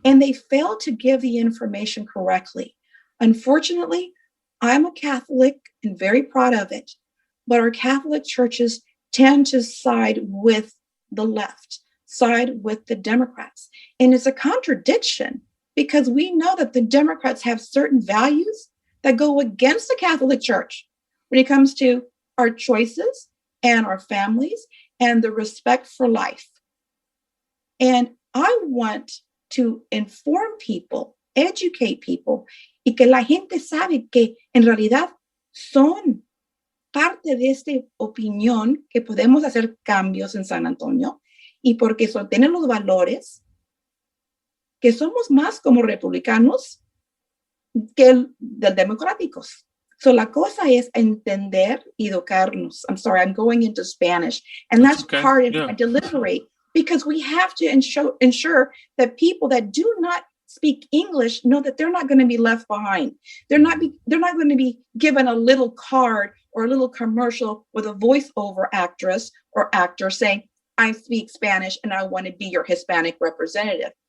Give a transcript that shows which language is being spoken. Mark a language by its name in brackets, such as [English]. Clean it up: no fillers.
[English] And they fail to give the information correctly. Unfortunately, I'm a Catholic and very proud of it, but our Catholic churches tend to side with the left, side with the Democrats. And it's a contradiction because we know that the Democrats have certain values that go against the Catholic Church when it comes to our choices and our families and the respect for life. And I want to inform people, educate people, [Spanish] y que la gente sabe que en realidad son parte de esta opinión que podemos hacer cambios en San Antonio y porque tienen los valores que somos más como republicanos que del democráticos. So la cosa es entender y educarnos. [English] I'm sorry, I'm going into Spanish. And that's okay. part of Yeah. my delivery because we have to ensure that people that do not speak English know that they're not going to be left behind. They're not going to be given a little card or a little commercial with a voiceover actress or actor saying, I speak Spanish and I want to be your Hispanic representative.